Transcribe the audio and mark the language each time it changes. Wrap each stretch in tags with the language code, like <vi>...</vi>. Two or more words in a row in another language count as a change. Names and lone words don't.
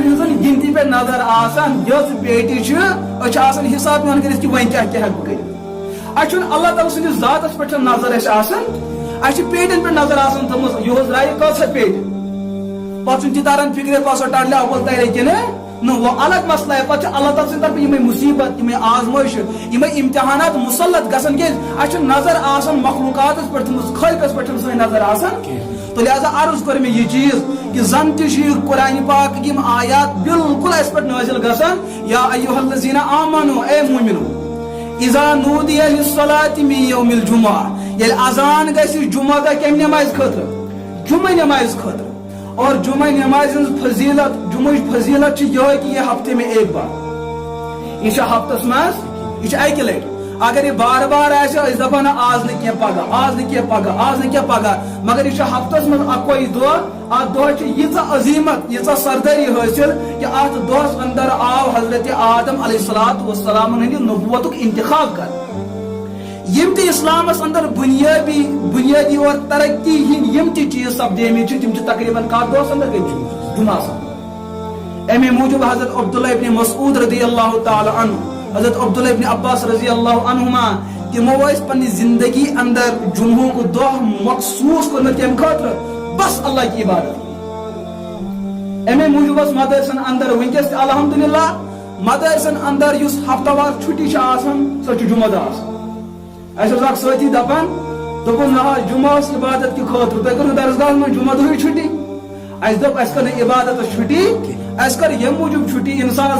<ks>ہٕنٛزن گنتی پٮ۪ٹھ نظر آسان یۄس پیٹہِ چھِ أسۍ چھِ آسان حساب پیوان کٔرِتھ کہ وۄنۍ کیٛاہ ہٮ۪کہٕ بہٕ کٔرِتھ اَسہِ چھُنہٕ اللہ تعالیٰ سٕنٛدِس ذاتس پٮ۪ٹھ چھنہٕ نظر اَسہِ آسان اَسہِ چھِ پیٹٮ۪ن پٮ۪ٹھ نظر آسان تھٲومٕژ یِہُس درٛایہِ کۭژاہ پیٹہِ پتہٕ چھُنہٕ تہِ تران فِکرِ پتہٕ سۄ ٹڑلہِ اول ترِ کِنہٕ نہٕ</ks> <ur>وہ الگ مسئلہ ہے</ur> <ks>پتہٕ چھُ اللہ تعالیٰ سٕنٛدِ طرفہٕ یِمے مُصیبت یِمے آزمٲیشہٕ یِمے امتحانات مُسلط گژھان کیٛازِ اَسہِ چھِ نظر آسان مخلوقاتس پٮ۪ٹھ تھٲومٕژ خٲلقس پٮ۪ٹھ چھنہٕ سٲنۍ نظر آسان تو لہذا عرض کٔر مےٚ یہِ چیٖز کہ زن تہِ چھِ قرآن پاک یِم آیات بالکل اَسہِ پٮ۪ٹھ نٲزِل گژھان</ks> <ar>یا ایُّہا الذین آمنو</ar> <ks>اے مومنو</ks> <ar>اذا نودی للصلاۃ من یوم الجمعہ</ar> <ks>ییٚلہِ اذان گژھِ جمعہ دۄہ کمہِ نمازِ خٲطرٕ جمعہ نمازِ خٲطرٕ اور جمعہ نماز فضیلت جمعہ فضیلت چھِ یِہوٚے کہ</ks> <ur>یہ ہفتے میں ایک بار</ur> <ks>یہ چھِ ہفتس منٛز یہ چھِ اکہِ لٹہِ اگر یہ بار بار آسہِ أسۍ دپو نہ آز نہٕ کینٛہہ پگہہ آز نہٕ کینٛہہ پگہہ آز نہٕ کینٛہہ پگہہ مگر یہ چھُ ہفتس منٛز اکوے دۄہ اتھ دۄہس چھِ ییٖژاہ عظیمت ییٖژاہ سردٲری حٲصِل کہ اتھ دۄہس اندر آو حضرت آدم</ks> <ar>علیہ الصلوۃ والسلام</ar> <ks>ہٕنٛدِ نبوتُک انتخاب کرنہٕ یم تہِ اسلامس اندر بنیادی اور ترقی ہند یم تہِ چیٖز سپدیمٕتۍ چھِ تِم چھِ تقریباً کتھ دۄہس اندر گٔمٕتۍ جمعہس اندر امی موجوب حضرت عبداللہ ابن مسعود</ks> <ar>رضی اللہ تعالی عنہ</ar> <ks>حضرت عبداللہ ابن عباس</ks> <ar>رضی اللہ عنہما</ar> <ks>تمو ٲسۍ پننہِ زندگی اندر جمعہُک دۄہ مخصوص کوٚرمُت تمہِ خٲطرٕ بس</ks> <ur>اللہ کی عبادت</ur> <ks>امی موجوب مدرسن اندر ونکس تہِ الحمدللہ مدرسن اندر یُس ہفتہ وار چھُٹی چھِ آسان سۄ چھِ جمعہ دۄہ آسان اَسہِ اوس اکھ سٲتھی دپان دوٚپُن نہ حظ جمعہس عبادت کہِ خٲطرٕ تۄہہِ کٔرٕو درسگاہس منٛز جمعہ دۄہٕے چھُٹی اَسہِ دوٚپ اَسہِ کٔر نہٕ عبادتس چھُٹی اَسہِ کٔر ییٚمہِ موٗجوٗب چھُٹی انسانس</ks>